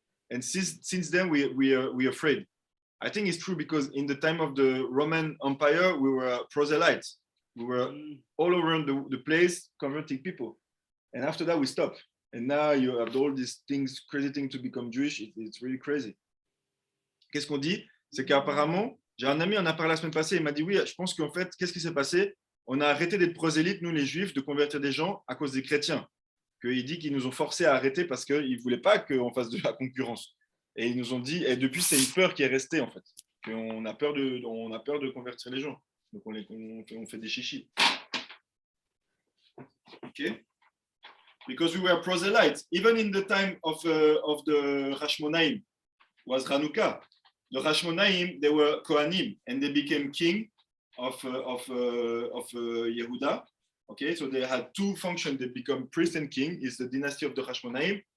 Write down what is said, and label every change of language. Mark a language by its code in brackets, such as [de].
[en] And since then we are afraid. I think it's true because in the time of the Roman Empire, we were proselytes. We were all around the place converting people. And after that, we stopped. And now you have all these things, crazy things to become Jewish. It's really crazy. [fr] Qu'est-ce qu'on dit? C'est qu'apparemment, j'ai un ami, on a parlé la semaine passée, il m'a dit, oui, je pense qu'en fait, qu'est-ce qui s'est passé? On a arrêté d'être prosélytes, nous les Juifs, de convertir des gens à cause des chrétiens. Qu'il dit qu'ils nous ont forcés à arrêter parce qu'ils ne voulaient pas qu'on fasse de la concurrence. Et ils nous ont dit, et depuis, c'est une peur qui est restée, en fait. On a peur de convertir les gens. Donc, on fait des chichis. [en] Okay? Because we were proselytes. Even in the time of the Hashmonaim, was Hanukkah. The Hashmonaim, they were Kohanim, and they became king of Yehuda. Okay, so they had two functions. They become priest and king. It's the dynasty of the Hashmonaim.